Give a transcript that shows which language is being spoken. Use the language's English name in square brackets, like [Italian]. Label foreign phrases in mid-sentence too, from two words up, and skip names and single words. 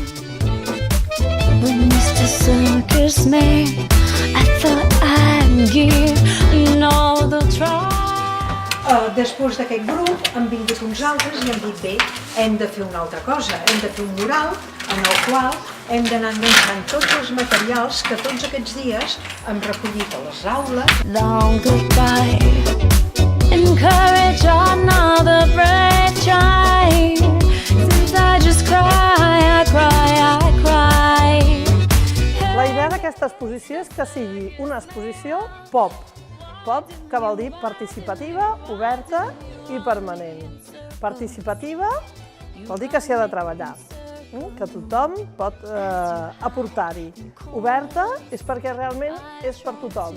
[Catalan] Després d'aquest grup han vingut uns altres i han dit bé, hem de fer una altra cosa, hem de fer un mural en el qual hem d'anar enganxant tots els materials que tots aquests dies hem recollit a les aules. [English] Long goodbye, encourage another brave try. Since I just cry, I cry, I cry. [Catalan] La idea d'aquesta exposició és que sigui una exposició pop. Pop, que vol dir participativa, oberta i permanent. Participativa vol dir que s'hi ha de treballar, que tothom pot aportar-hi. Oberta és perquè realment és per tothom.